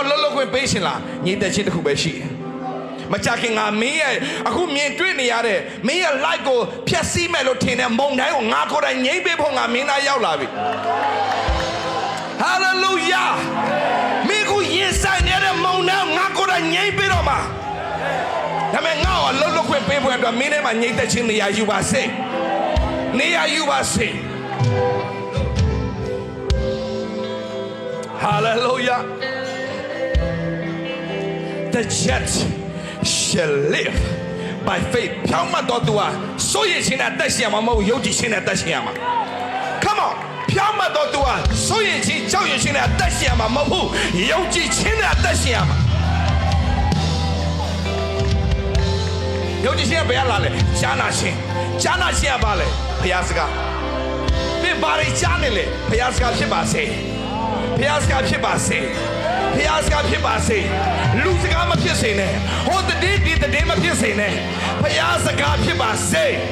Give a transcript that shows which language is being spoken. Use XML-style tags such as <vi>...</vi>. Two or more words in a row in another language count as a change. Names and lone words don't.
<my>လုံးလုံးကိုပေးရှင်လားညီတဲ့ခြင်းတစ်ခုပဲရှိတယ်မကြခင်ငါမင်းရဲ့အခုမြင်တွေ့နေရတဲ့မင်းရဲ့ light ကိုဖျက်ဆီးမယ်လို့ထင်တဲ့မုံတိုင်းကိုငါကိုယ်တိုင်ငြိမ်းပေးဖို့ငါမင်းသားရောက်လာပြီဟာလေလုယာမင်းကိုရင်ဆိုင်နေတဲ့မုံတိုင်းငါကိုယ်တိုင်ငြိမ်းပေးတော့မှာဒါပေမဲ့ငါ့ကိုလှုပ်လှုပ်ခွင့်ပေးဖို့အတွက်မင်းထဲမှာငြိမ်းသက်ခြင်းနေရာယူပါစေနေရာယူပါစေ ဟာလေလုယာ</my> <en>The just shall live by faith</en> <my>ဖြောင်းမတော်သူဟာစိုးရိမ်ခြင်းနဲ့တက်ရှင်မှာမဟုတ်ယုံကြည်ခြင်းနဲ့တက်ရှင်ရမှာ</my> <en>Come on</en> <my>ဖြောင်းမတော်သူဟာစိုးရိမ်ခြင်းကြောက်ရွံ့ခြင်းနဲ့တက်ရှင်မှာမဟုတ်ယုံကြည်ခြင်းနဲ့တက်ရှင်ရမှာ ယုံကြည်ခြင်းဘယ်လာလဲကြားနာခြင်းကဘာလဲဘုရားစကားသင်ဘာတွေကြားနေလဲဘုရားစကားဖြစ်ပါစေဘုရားစကားဖြစ်ပါစေဘုရားစကားဖြစ်ပါစေလူစကားမဖြစ်စေနဲ့ဟိုတည်းဒီတည်းမဖြစ်စေနဲ့ဘုရားစကားဖြစ်ပါစေ</my>